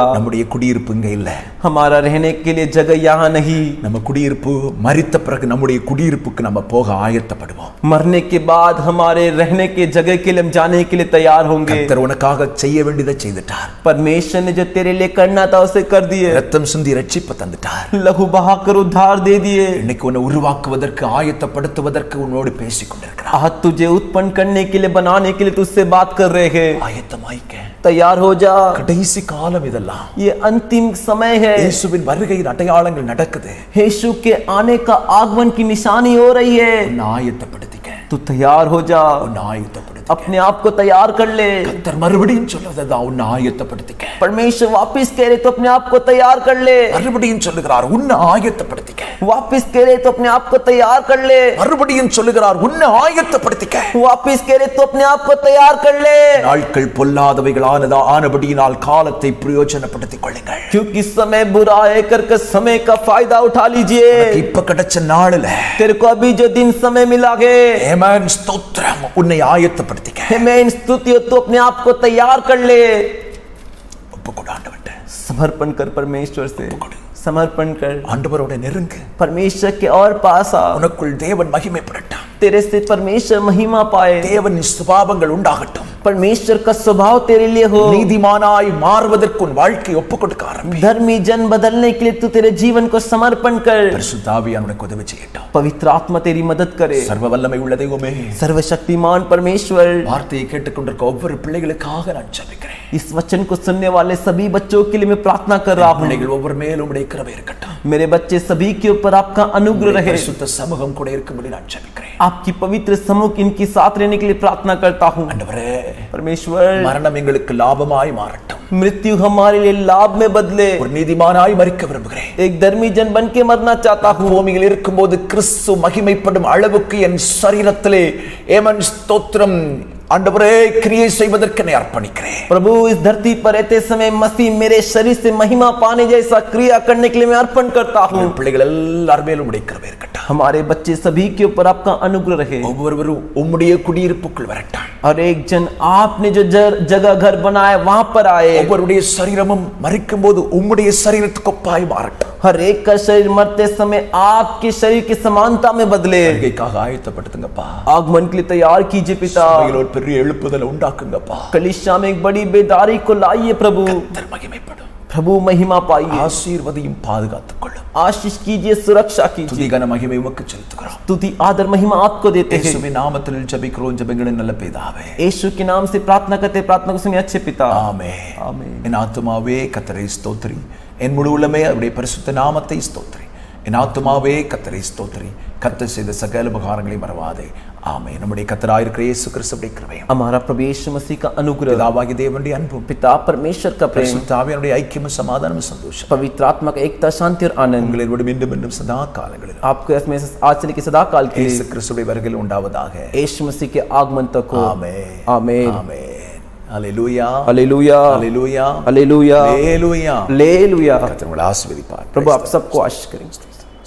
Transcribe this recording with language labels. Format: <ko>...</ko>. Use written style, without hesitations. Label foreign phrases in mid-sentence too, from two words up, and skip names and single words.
<ta>நம்முடைய குடியிருப்பு இங்க இல்ல,</ta> <hi>हमारा रहने के लिए जगह यहाँ नहीं.</hi> <ta>நம்ம குடியிருப்பு மரித்த பிறகு நம்முடைய குடியிருப்புக்கு நம்ம போக ஆயத்தப்படுவோம்.</ta> <hi>मरने के बाद हमारे रहने के जगह के लिए हम जाने के लिए तैयार होंगे.</hi> <ta>கர்த்தர் உனக்காக செய்ய வேண்டியதை செய்துட்டார்.</ta> <hi>परमेश्वर ने जो तेरे लिए करना था उसे कर दिए.</hi> <ta>ரத்தம் சிந்தி ரட்சிப்பு தந்துட்டார்.</ta> <hi>लहू बहाकर उद्धार दे दिए.</hi> <ta>இன்னைக்கு உன்னை உருவாக்குவதற்கு ஆயத்தப்படுத்துவதற்கு உன்னோடு பேசிக் கொண்டிருக்கிறார்.</ta> <hi>आज तुझे उत्पन्न करने के लिए बनाने के लिए तुझसे बात कर रहे हैं.</hi> <ta>ஆயத்தமாயிக்க,</ta> <hi>तैयार हो जा.</hi> <ta>கடைசி காலம் இதெல்லாம்.</ta> <hi>ये अंतिम समय है.</hi> <ta>இயேசுவின் வருகையின் அடையாளங்கள் நடக்குது.</ta> <hi>यीशु के आने का आगमन की निशानी हो रही है.</hi> <ta>உன்னை ஆயத்தப்படுத்திக்க,</ta> <hi>तू तैयार हो जा.</hi> <ta>உன்னை ஆயத்தப்படுத்திக்க.</ta> <hi>अपने आप को तैयार कर ले.</hi> <ta>கர்த்தர் மறுபடியும் சொல்றதுதான், உன்னை ஆயத்தப்படுத்திக்க.</ta> <hi>परमेश्वर वापस कह रहे तो अपने आप को तैयार कर ले.</hi> <ta>மறுபடியும் சொல்லுகிறார், உன்னை ஆயத்தப்படுத்திக்க.</ta> <hi>वापस कह रहे तो अपने आप को तैयार कर ले.</hi> <ta>மறுபடியும் சொல்லுகிறார், உன்னை ஆயத்தப்படுத்திக்க.</ta> <hi>वापस कह रहे तो अपने आप को तैयार कर ले.</hi> <ta>நாட்கள் பொல்லாதவைகளானதா ஆனபடியினால் காலத்தை பிரயோஜனப்படுத்திக் கொள்ளுங்கள்.</ta> <hi>क्योंकि समय बुरा है कर समय का फायदा उठा लीजिए.</hi> <ta>இப்ப கிடைச்ச நாளுல</ta> <hi>तेरे को अभी जो दिन समय मिला है,</hi> <ta>ஆமென், ஸ்தோத்திரம், உன்னை ஆயத்தப்படுத்திக்க.</ta> <hi>मैं स्तुति हो तो अपने आप को तैयार कर ले.</hi> <ta>ஒப்புக்கொடு ஆண்டவர்ட்ட.</ta> <hi>समर्पण कर परमेश्वर से. समर्पण कर.</hi> <ta>ஆண்டவரோட நெருங்கு.</ta> <hi>परमेश्वर के और पास आ.</hi> <ta>உனக்குள் தேவன் மகிமைப்படட்டும்.</ta> <hi>तेरे से परमेश्वर महिमा पाए.</hi> <ta>தேவன் சுபாவங்கள் உண்டாகட்டும்.</ta> <hi>परमेश्वर का स्वभाव तेरे लिए हो।</hi> <ta>நீதிமானாய் மாறுவதற்கு உன் வாழ்க்கை ஒப்புக் கொடுக்க ஆரம்பி.</ta> <hi>धर्मी जन बदलने के लिए तू तेरे जीवन को समर्पण कर।</hi> <ta>பரிசுத்த ஆவியானவர் உனக்கு உதவி செய்யட்டும்.</ta> <hi>पवित्र आत्मा तेरी मदद करे।</hi> <ta>சர்வ வல்லமை உள்ள தெய்வமே,</ta> <hi>सर्वशक्तिमान परमेश्वर,</hi> <ta>வார்த்தையை கேட்டுக்கொண்டிருக்க ஒவ்வொரு பிள்ளைகளுக்காக நான் ஜெபிக்கிறேன்.</ta> <hi>इस वचन को सुनने वाले सभी बच्चों के लिए मैं प्रार्थना कर रहा हूँ।</hi> <ta>பிள்ளைகள் ஒவ்வொரு மேலும் உம்முடைய கிருபை இருக்கட்டும்.</ta> <hi>मेरे बच्चे सभी के ऊपर आपका अनुग्रह रहे।</hi> <ta>பரிசுத்த சமூகம் கூட இருக்கும்படி நான் ஜெபிக்கிறேன்.</ta> <hi>आपकी पवित्र समूह इनके साथ रहने के लिए प्रार्थना करता हूँ।</hi> <ta>ஆண்டவரே,</ta> <hi>परमेश्वर,</hi> <ta>மரணம் எங்களுக்கு லாபமாய் மாறட்டும்.</ta> <hi>मृत्यु हमारे लिए लाभ में बदले।</hi> <ta>ஒரு நீதிமானாய் மரிக்க விரும்புகிறேன்.</ta> <hi>एक धर्मी जन बन के मरना चाहता हूँ।</hi> <ta>பூமியில் இருக்கும்போது கிறிஸ்து மகிமைப்படும் அளவுக்கு என் சரீரத்திலே ஏமன் ஸ்தோத்திரம் ஆண்டவரே கிரியை செய்வதற்கு என்னை அர்ப்பணிக்கிறேன்.</ta> <hi>प्रभु, इस धरती पर रहते समय मसीह मेरे शरीर से महिमा पाने जैसा क्रिया करने के लिए मैं अर्पण करता हूँ।</hi> <ta>பிள்ளைகள் எல்லார் மேலும் உம்முடைய கிருபை இருக்கட்டும்.</ta> <hi>हमारे बच्चे सभी के ऊपर आपका अनुग्रह रहे।</hi> <ta>ஒவ்வொருவரும் உம்முடைய குடியிருப்புக்குள் வரட்டும்.</ta> <hi>और एक जन आपने जो जगह घर बनाया वहां पर आए।</hi> <ta>ஒவ்வொருடைய சரீரமும் மரிக்கும் போது உம்முடைய சரீரத்துக்கு ஒப்பாய் மாறட்டும்.</ta> <hi>हर एक का शरीर मरते समय आपके शरीर की समानता में बदले।</hi> <ta>வருகைக்காக ஆயத்தப்படுத்துங்கப்பா.</ta> <hi>आगमन के लिए तैयार कीजिए पिता।</hi> <ta>சபையில் ஒரு பெரிய எழுப்புதலை உண்டாக்குங்கப்பா.</ta> <hi>कलीसिया में एक बड़ी बेदारी को लाइए प्रभु।</hi> <ta>கர்த்தர் மகிமைப்படும்.</ta> <hi>प्रभु महिमा पाइए।</hi> <ta>ஆசீர்வதியும் பாதுகாத்துக் கொள்ளும்.</ta> <hi>आशीष कीजिए, सुरक्षा कीजिए।</hi> <ta>துதிகன மகிமை உமக்கு செலுத்துகிறோம்.</ta> <hi>स्तुति आदर महिमा आपको देते हैं।</hi> <ta>இயேசுவின் நாமத்தில் ஜெபிக்கிறோம் ஜெபங்களின் நல்ல பிதாவே.</ta> <hi>यीशु के नाम से प्रार्थना करते, प्रार्थना को सुनिए अच्छे पिता।</hi> <ta>ஆமென். ஆமென். என் ஆத்துமாவே கர்த்தரை ஸ்தோத்திரி, என் முழு உள்ளமே அவருடைய பரிசுத்த நாமத்தை ஸ்தோத்திரி. என் ஆத்துமாவே கர்த்தரை ஸ்தோத்திரி, கர்த்தர் செய்த சகல உபகாரங்களை மறவாதே. ஆமென். நம்முடைய கர்த்தராயிருக்கிற இயேசு கிறிஸ்துவின் கிருபையும்</ta> <hi>हमारा प्रभु यीशु मसीह का अनुग्रह,</hi> <ta>பிதாவாகிய தேவனுடைய அன்பும்</ta> <hi>पिता परमेश्वर का प्रेम,</hi> <ta>பரிசுத்த ஆவியானவருடைய ஐக்கியமும் சமாதானமும் சந்தோஷம்</ta> <hi>पवित्र आत्मा का एकता, शांति और आनंद</hi> <ta>உங்களோடு மீண்டும் மீண்டும் सदा காலங்களில்</ta> <hi>आपको इसमें से आज से लेकर सदा काल के</hi> <ta>இயேசு</ta> <hi>लिए</hi> <ta>கிறிஸ்துவின் வருகையில் உண்டாவதாக.</ta> <hi>यीशु मसीह के आगमन तक हो।</hi> <ta>ஆமென்.</ta> <hi>आमेन।</hi> <ta>ஆமென். ஹல்லேலூயா.</ta> <hi>हालेलुया,</hi> <ta>ஹல்லேலூயா.</ta> <hi>हालेलुया,</hi> <ta>ஹல்லேலூயா.</ta> <hi>हालेलुया।</hi> <ta>கர்த்தர் உங்களை ஆசீர்வதிப்பார்.</ta> <hi>प्रभु आप सबको आशीष करें।</hi>